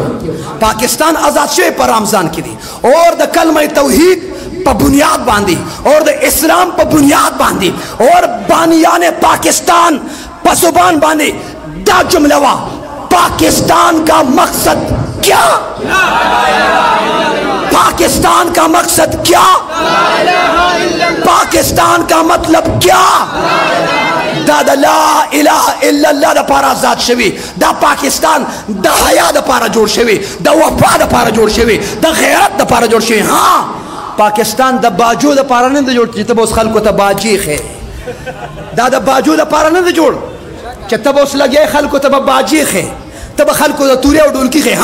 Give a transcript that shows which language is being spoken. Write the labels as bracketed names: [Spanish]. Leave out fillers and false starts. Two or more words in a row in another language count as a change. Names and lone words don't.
[Pashto] پاکستان آزاد شوی په رمضان کې دی. اور د کلمه توحید په بنیاد باندې اور د اسلام په بنیاد باندې اور بانیان پاکستان په زبان باندې دا جمله وا. [Urdu] پاکستان کا مقصد کیا؟ پاکستان کا مقصد کیا، پاکستان کا مطلب کیا, [Pashto] دا [Arabic] لا اله الا الله [Pashto] د پاره آزاد شوی، دا پاکستان د حیا د پاره جوړ شوی، د وفا د پاره جوړ شوی، د غیرت د پاره جوړ شوی. ها پاکستان د باجو د پاره نه جوړ چې ته اوس خلکو ته باجی خې، دا د باجو د پاره نه جوړ چې ته اوس لګې خلکو ته باجی خې، ته به خلکو د تورې او ډولکی خې.